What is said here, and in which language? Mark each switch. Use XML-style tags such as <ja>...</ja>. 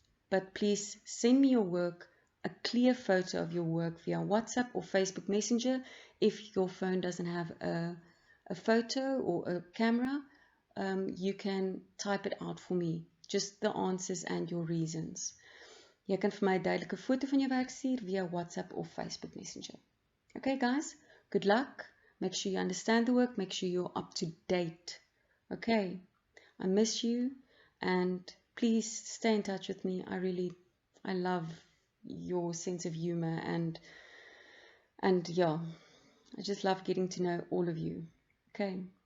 <en>But please send me your work, a clear photo of your work via WhatsApp or Facebook Messenger. If your phone doesn't have a photo or a camera, you can type it out for me, just the answers and your reasons.</en> <af>Jy kan vir my 'n duidelike foto van jou werk stuur via WhatsApp of Facebook Messenger.</af> <en>Okay guys, good luck. Make sure you understand the work, make sure you're up to date. Okay, I miss you and please stay in touch with me. I love your sense of humor and yeah, I just love getting to know all of you. Okay.</en>